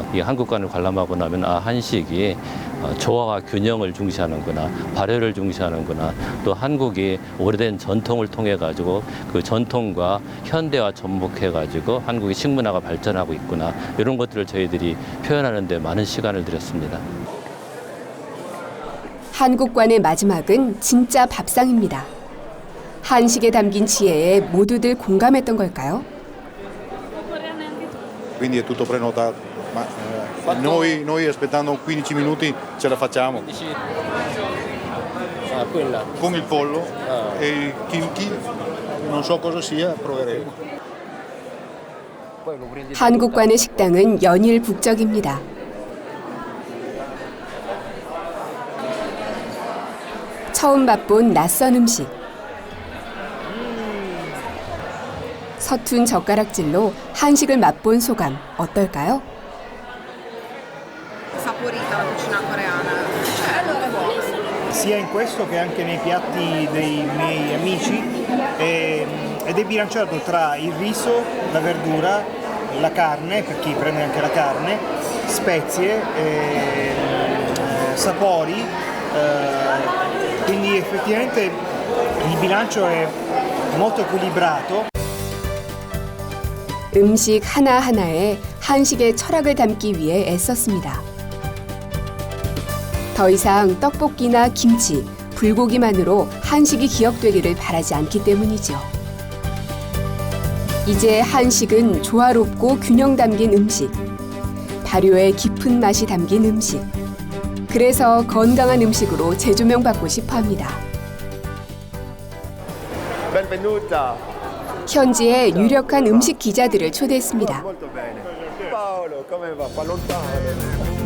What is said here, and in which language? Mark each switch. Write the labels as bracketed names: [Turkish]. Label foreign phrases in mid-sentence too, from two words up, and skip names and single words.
[Korean] 이 한국관을 관람하고 나면 한식이 조화와 균형을 중시하는구나, 발효를 중시하는구나, 또 한국이 오래된 전통을 통해 가지고 그 전통과 현대화 접목해 가지고 한국의 식문화가 발전하고 있구나, 이런 것들을 저희들이 표현하는 데 많은 시간을 들였습니다. 한국관의 마지막은 진짜 밥상입니다. 한식에 담긴 지혜에 모두들 공감했던 걸까요? [Italian] Quindi è tutto prenotato, ma noi aspettando 15 minuti ce la facciamo. Quella. Con il pollo e il kimchi, non so cosa sia, proveremo. [Korean] 한국관의 식당은 연일 북적입니다. 처음 맛본 낯선 음식. 서툰 젓가락질로 한식을 맛본 소감 어떨까요? [Italian] Saporita la cucina coreana. Molto buono. Sia in questo che anche nei piatti dei miei amici ed è bilanciato tra il riso, la verdura, la carne, per chi prende anche la carne, spezie, sapori, quindi effettivamente il bilancio è molto equilibrato. [Korean] 음식 하나하나에 한식의 철학을 담기 위해 애썼습니다. 더 이상 떡볶이나 김치, 불고기만으로 한식이 기억되기를 바라지 않기 때문이죠. 이제 한식은 조화롭고 균형 담긴 음식, 발효의 깊은 맛이 담긴 음식, 그래서 건강한 음식으로 재조명받고 싶어 합니다. [Italian] Benvenuta. [Korean] 현지의 유력한 음식 기자들을 초대했습니다. [Italian] Paolo, come va? Fa lontano.